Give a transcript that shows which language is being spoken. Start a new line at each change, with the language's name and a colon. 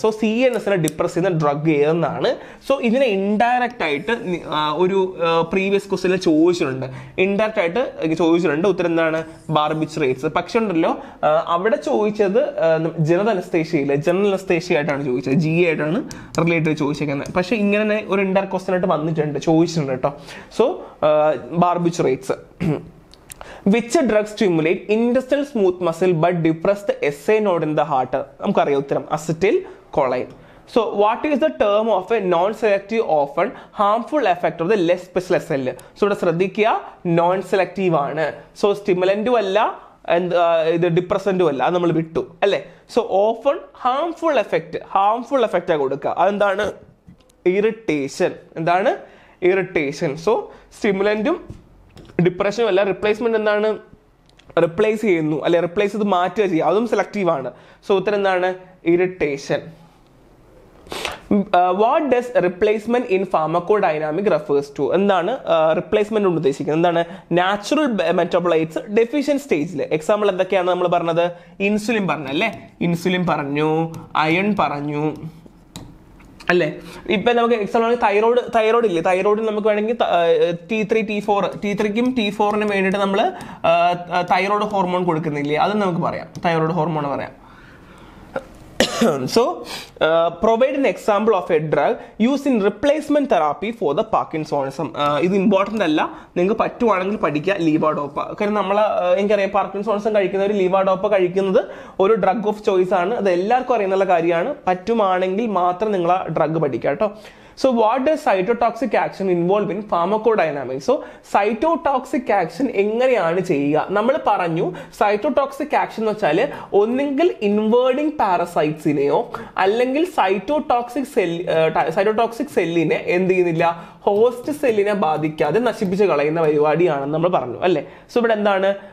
Malayalam: So CNSനെ depress ചെയ്യുന്ന drug ഏതെന്നാണ്. So ഇതിനെ indirect ആയിട്ട് ഒരു പ്രീവിയസ് ക്വസ്റ്റ്യനിൽ ചോദിച്ചിട്ടുണ്ട്. ഇൻഡയറക്റ്റ് ആയിട്ട് ചോദിച്ചിട്ടുണ്ട്. ഉത്തരം എന്താണ്? ബാർബിച്ചറേറ്റ്സ്. പക്ഷെ ഉണ്ടല്ലോ അവിടെ ചോദിച്ചത് ജനറൽ അനസ്തേഷ്യ ആയിട്ടാണ് ചോദിച്ചത്. GA ആയിട്ടാണ് റിലേറ്റഡ് ചോദിച്ചേക്കുന്നത്. പക്ഷെ ഇങ്ങനെ ഒരു ഇൻഡയറക്റ്റ് ക്വസ്റ്റ്യൻ ആയിട്ട് വന്നിട്ടുണ്ട്, ചോദിച്ചിട്ടുണ്ട് കേട്ടോ. So ബാർബിച്ചറേറ്റ്സ്.
English: Which drug stimulate intestinal smooth muscle but depress the SA node in the heart?
Malayalam: നമുക്കറിയാം ഉത്തരം.
English: acetylcholine. So what is the term of a non-selective often harmful effect of the less specialized cell? So
Malayalam: ഇവിടെ ശ്രദ്ധിക്കുക,
English: non selective ആണ്.
Malayalam: So സ്റ്റിമുലന്റും അല്ല ഇത് ഡിപ്രസന്റും അല്ല, അത് നമ്മൾ വിട്ടു അല്ലേ. സോ ഓഫൺ ഹാംഫുൾ എഫക്റ്റ് കൊടുക്കുക. അതെന്താണ്? ഇറിറ്റേഷൻ. എന്താണ്? ഇറിറ്റേഷൻ. സോ സ്റ്റിമുലന്റും ഡിപ്രഷനും അല്ല, റിപ്ലേസ്മെന്റ് എന്താണ്? റിപ്ലേസ് ചെയ്യുന്നു അല്ലെ, റിപ്ലേസ് ചെയ്ത് മാറ്റുക ചെയ്യുക, അതും സെലക്റ്റീവ് ആണ്. സോ ഉത്തരം എന്താണ്? Irritation.
English: What does replacement in pharmacodynamic refers to?
Malayalam: എന്താണ് റിപ്ലേസ്മെന്റ് കൊണ്ട് ഉദ്ദേശിക്കുന്നത്? എന്താണ്? നാച്ചുറൽ മെറ്റബോളൈറ്റ്സ് ഡെഫിഷ്യന്റ് സ്റ്റേജിൽ. എക്സാമ്പിൾ എന്തൊക്കെയാണ് നമ്മൾ പറഞ്ഞത്? ഇൻസുലിൻ പറഞ്ഞല്ലേ, ഇൻസുലിൻ പറഞ്ഞു, അയൺ പറഞ്ഞു അല്ലേ. ഇപ്പൊ നമുക്ക് എക്സാമ്പിൾ തൈറോയ്ഡ് ഇല്ലേ, തൈറോയ്ഡിൽ നമുക്ക് വേണമെങ്കിൽ T3 T4 T3ക്കും T4നും വേണ്ടിയിട്ട് നമ്മൾ തൈറോയ്ഡ് ഹോർമോൺ കൊടുക്കുന്നില്ലേ, അത് നമുക്ക് പറയാം, തൈറോയ്ഡ് ഹോർമോൺ പറയാം.
English: So provide an example of a drug used in replacement therapy for the Parkinsonism.
Malayalam: ഇത് ഇമ്പോർട്ടൻ്റ് അല്ല, നിങ്ങൾക്ക് പറ്റുവാണെങ്കിൽ പഠിക്കുക ലീവാഡോപ്പ. കാരണം എനിക്കറിയാം പാർക്കിൻസോണിസം കഴിക്കുന്നവർ ലീവാഡോപ്പ കഴിക്കുന്നത് ഒരു ഡ്രഗ് ഓഫ് ചോയ്സ് ആണ്, അത് എല്ലാവർക്കും അറിയുന്നുള്ള കാര്യമാണ്. പറ്റുവാണെങ്കിൽ മാത്രം നിങ്ങൾ ആ ഡ്രഗ് പഠിക്കുക കേട്ടോ.
English: So what does cytotoxic action involve in pharmacodynamics?
Malayalam: So cytotoxic action എങ്ങനെയാണ് ചെയ്യുക? നമ്മൾ പറഞ്ഞു സൈറ്റോടോക്സിക് ആക്ഷൻ എന്ന് വെച്ചാൽ ഒന്നെങ്കിൽ ഇൻവേർഡിങ് പാരസൈറ്റ്സിനെയോ അല്ലെങ്കിൽ സൈറ്റോടോക്സിക് സെല്ലിനെ എന്ത് ചെയ്യുന്നില്ല, ഹോസ്റ്റ് സെല്ലിനെ ബാധിക്കാതെ നശിപ്പിച്ച് കളയുന്ന പരിപാടിയാണെന്ന് നമ്മൾ പറഞ്ഞു അല്ലേ. സോ ഇവിടെ എന്താണ്?